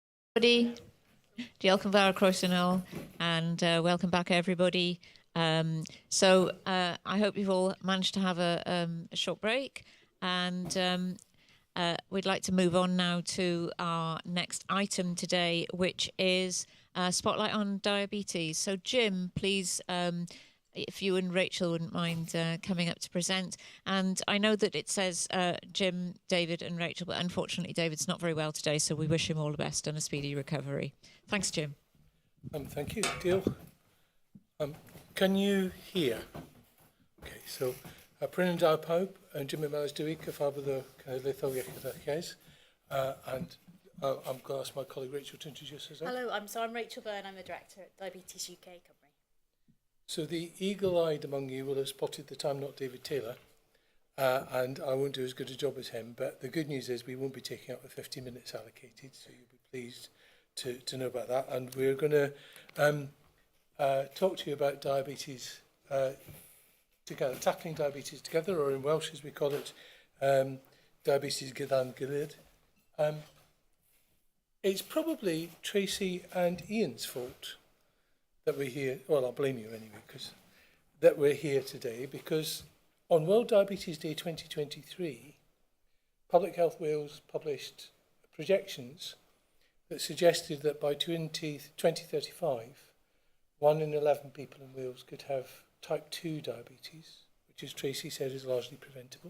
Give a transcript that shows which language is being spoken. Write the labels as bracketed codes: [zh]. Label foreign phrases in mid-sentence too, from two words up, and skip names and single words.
[en] Everybody, [cy] diolch yn fawr croeso nôl, [en] and welcome back everybody. I hope you've all managed to have a short break, and we'd like to move on now to our next item today, which is Spotlight on Diabetes. So Jim, please, if you and Rachel wouldn't mind coming up to present. And I know that it says Jim, David and Rachel, but unfortunately David's not very well today, so we wish him all the best and a speedy recovery. Thanks, Jim. Thank you, Deal. Can you hear? Okay, so [cy] Bryn da pawb, Jim Melas dwi, cyfarfod y Cenedlaethol Iechyd Cyhoeddus, [en] and I'm going to ask my colleague Rachel to introduce herself. Hello, I'm Rachel Byrne, I'm the Director at Diabetes UK Cymru. So the eagle-eyed among you will have spotted that I'm not David Taylor, and I won't do as good a job as him, but the good news is we won't be taking up the 50 minutes allocated, so you'll be pleased to know about that. And we're going to talk to you about diabetes together, tackling diabetes together, or in Welsh as we call it, [cy] diabetes gyda'n gilydd. [en] It's probably Tracy and Ian's fault that we're here. Well, I'll blame you anyway, that we're here today, because on World Diabetes Day 2023, Public Health Wales published projections that suggested that by 2035, 1 in 11 people in Wales could have type 2 diabetes, which, as Tracy said, is largely preventable.